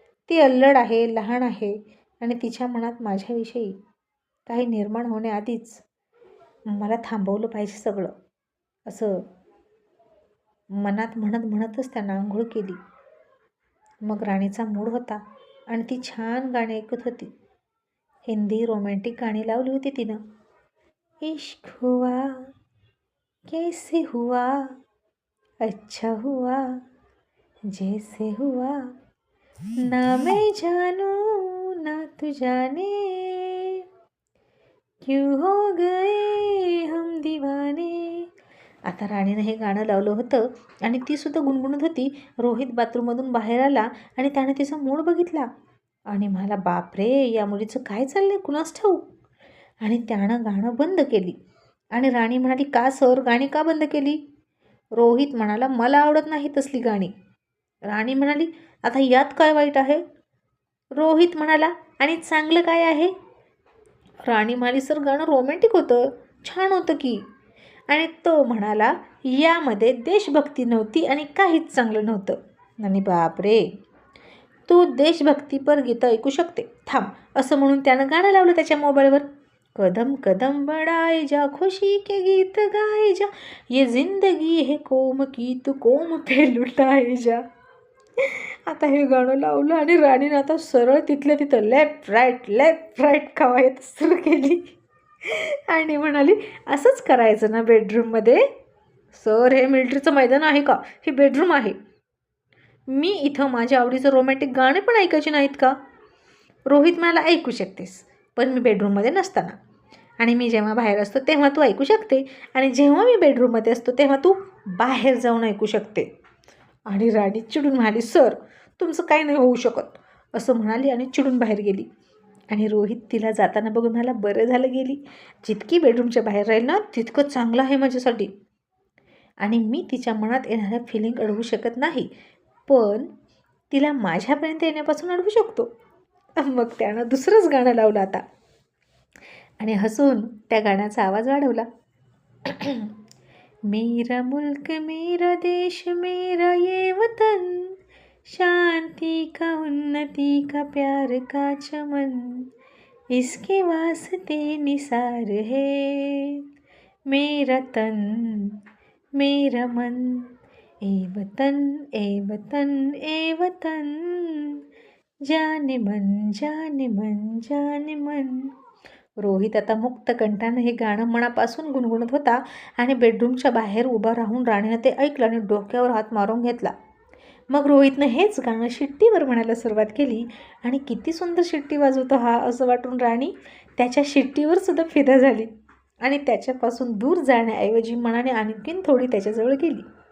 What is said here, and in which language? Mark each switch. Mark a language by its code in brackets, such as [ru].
[mr] ती अल्लड आहे, लहान आहे, आणि तिच्या मनात माझ्याविषयी काही निर्माण होण्याआधीच मला थांबवलं पाहिजे सगळं, असं मनात म्हणतच त्यानं आंघोळ केली. मग राणीचा मूड होता आणि ती छान गाणी ऐकत होती. हिंदी रोमॅन्टिक गाणी लावली होती तिनं. [hi] इश्क हुआ कैसे हुआ, अच्छा हुआ जैसे हुआ, ना मैं जानू ना तू जाने, क्यों हो गए हम दीवाने. [mr] आता राणीनं हे गाणं लावलं होतं आणि ती सुद्धा गुणगुणत होती. रोहित बाथरूममधून बाहेर आला आणि त्याने तिचा मूड बघितला आणि म्हणाला, बापरे, या मुलीचं काय चाललंय कुणास ठाऊक. आणि त्यानं गाणं बंद केली. आणि राणी म्हणाली, का सर, गाणी का बंद केली? रोहित म्हणाला, मला आवडत नाही तसली गाणी. राणी म्हणाली, आता यात काय वाईट आहे? रोहित म्हणाला, आणि चांगलं काय आहे? राणी म्हणाली, सर, गाणं रोमॅन्टिक होतं, छान होतं की. आणि तो म्हणाला, यामध्ये देशभक्ती नव्हती आणि काहीच चांगलं नव्हतं. आणि बापरे, तू देशभक्तीपर गीतं ऐकू शकते, थांब, असं म्हणून त्यानं गाणं लावलं त्याच्या मोबाईलवर. [hi] कदम कदम बढ़ाए जा, खुशी के गीत गाए जा, ये जिंदगी है कोम की, तू कोम पे लुटाए जा. [mr] आता हे गाणं लावलं आणि राणीनं आता सरळ तिथल्या तिथं लेफ्ट राईट कवायत सुरू केली आणि म्हणाली, असंच करायचं ना बेडरूममध्ये? सर, हे मिलिटरीचं मैदान आहे का? हे बेडरूम आहे. मी इथं माझ्या आवडीचं रोमॅन्टिक गाणे पण ऐकायचे नाहीत का? रोहित म्हणाला, ऐकू शकतेस, पण मी बेडरूममध्ये नसताना. आणि मी जेव्हा बाहेर असतो तेव्हा तू ऐकू शकते, आणि जेव्हा मी बेडरूममध्ये असतो तेव्हा तू बाहेर जाऊन ऐकू शकते. आणि राणी चिडून म्हणाली, सर, तुमचं काही नाही होऊ शकत, असं म्हणाली आणि चिडून बाहेर गेली. आणि रोहित तिला जाताना बघून म्हणाला, बरं झालं गेली, जितकी बेडरूमच्या बाहेर राहील ना तितकं चांगलं आहे माझ्यासाठी. आणि मी तिच्या मनात येणाऱ्या फिलिंग अडवू शकत नाही, पण तिला माझ्यापर्यंत येण्यापासून अडवू शकतो. मग त्यानं दुसरंच गाणं लावलं आता आणि हसून त्या गाण्याचा आवाज वाढवला. [hi] मेरा मुल्क मेरा देश मेरा ये वतन, शांति का उन्नति का प्यार का चमन, इसके वास्ते निसार है मेरा तन मेरा मन, ए वतन ए वतन ए वतन, जाने मन जाने मन जाने मन. [mr] रोहित आता मुक्त कंठानं हे गाणं मनापासून गुणगुणत होता आणि बेडरूमच्या बाहेर उभा राहून राणीनं ते ऐकलं आणि डोक्यावर हात मारून घेतला. मग रोहितनं हेच गाणं शिट्टीवर म्हणायला सुरुवात केली आणि किती सुंदर शिट्टी वाजवतो हा असं वाटून राणी त्याच्या शिट्टीवर सुद्धा फिदा झाली आणि त्याच्यापासून दूर जाण्याऐवजी मनाने आणखीन थोडी त्याच्याजवळ गेली.